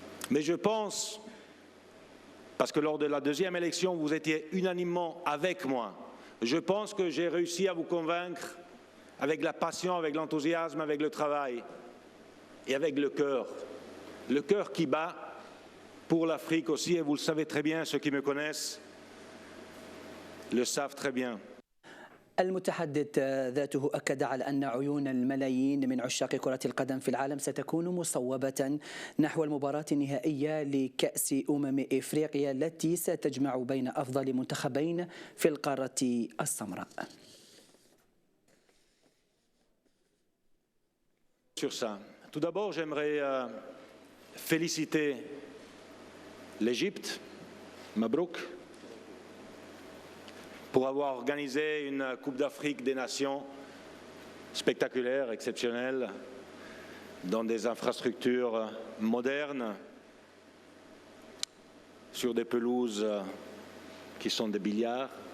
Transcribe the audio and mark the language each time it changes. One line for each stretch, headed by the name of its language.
French: Mais je pense, parce que lors de la deuxième élection, vous étiez unanimement avec moi, je pense que j'ai réussi à vous convaincre avec la passion, avec l'enthousiasme, avec le travail et avec le cœur qui bat pour l'Afrique aussi, et vous le savez très bien, ceux qui me connaissent le savent très bien.
Arabic: المتحدث ذاته أكد على أن عيون الملايين من عشاق كرة القدم في العالم ستكون مصوبة نحو المباراة النهائية لكأس إفريقيا التي ستجمع بين أفضل منتخبين في القارة السمراء.
French: Sur ça, tout d'abord, j'aimerais féliciter l'Égypte, Mabrouk, pour avoir organisé une Coupe d'Afrique des Nations spectaculaire, exceptionnelle, dans des infrastructures modernes, sur des pelouses qui sont des billards.